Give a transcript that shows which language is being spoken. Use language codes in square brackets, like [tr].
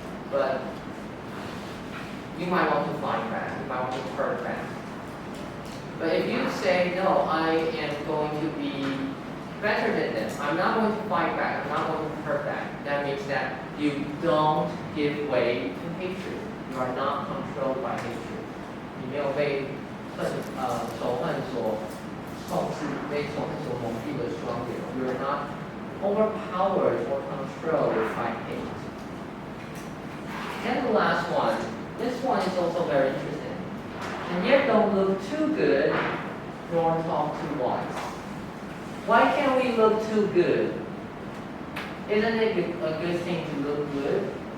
[en] But you might want to fight back, you might want to hurt back. But if you say, no, I am going to be better than them, I'm not going to fight back, I'm not going to hurt back, that means that you don't give way to hatred. You are not controlled by hatred. [zh] 你没有被仇恨所控制，被仇恨所蒙蔽的双眼。 [en] You are not overpowered or controlled by hate. And the last one, this one is also very interesting. And yet don't look too good, nor talk too wise. Why can't we look too good? Isn't it a good thing to look good?